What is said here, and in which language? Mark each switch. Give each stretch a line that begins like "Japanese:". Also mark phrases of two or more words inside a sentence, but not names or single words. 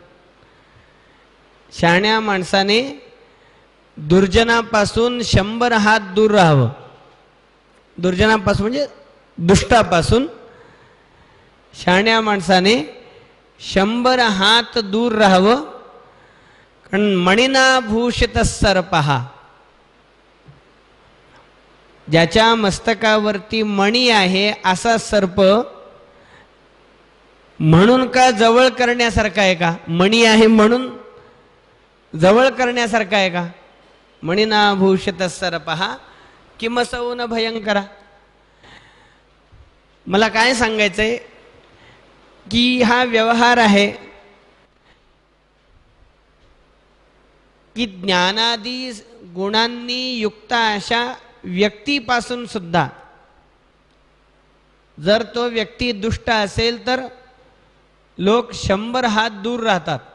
Marathi: शहाण्या माणसाने दुर्जनापासून 100 हात दूर राहावं. दुर्जनापासून म्हणजे दुष्टापासून शहाण्या माणसाने 100 हात दूर राहावं.
Sanskrit: मणिना भूषित सर्पः,
Marathi: ज्याच्या मस्तकावरती मणी आहे असा सर्प म्हणून का जवळ करण्यासारखा आहे का? मणी आहे म्हणून जवळ करण्यासारखा आहे का?
Sanskrit: मणिना भूषित सर्पः किमसौ न भयंकरा.
Marathi: मला काय सांगायचंय की हा व्यवहार आहे की ज्ञानादी गुणांनी युक्त अशा व्यक्तीपासून सुद्धा जर तो व्यक्ती दुष्ट असेल तर लोक 100 हात दूर राहतात.